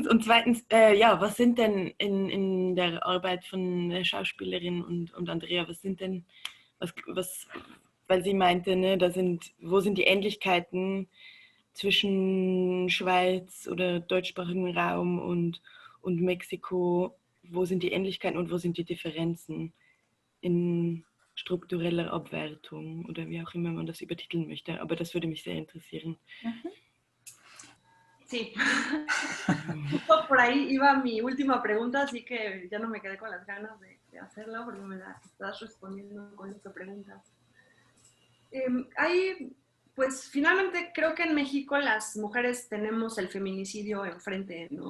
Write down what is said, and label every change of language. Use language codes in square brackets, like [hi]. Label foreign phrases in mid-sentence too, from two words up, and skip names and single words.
[de] Und zweitens, ja, was sind denn in der Arbeit von der Schauspielerin und Andrea, was sind denn, weil sie meinte, ne, wo sind die Ähnlichkeiten zwischen Schweiz oder deutschsprachigen Raum und Mexiko, wo sind die Ähnlichkeiten und wo sind die Differenzen in struktureller Abwertung oder wie auch immer man das übertiteln möchte. Aber das würde mich sehr interessieren. [es] Sí, por ahí iba mi última pregunta, así que ya no me quedé con las ganas de hacerla porque me la estás respondiendo con lo que preguntas. Pues finalmente creo que en México las mujeres tenemos el feminicidio enfrente, ¿no?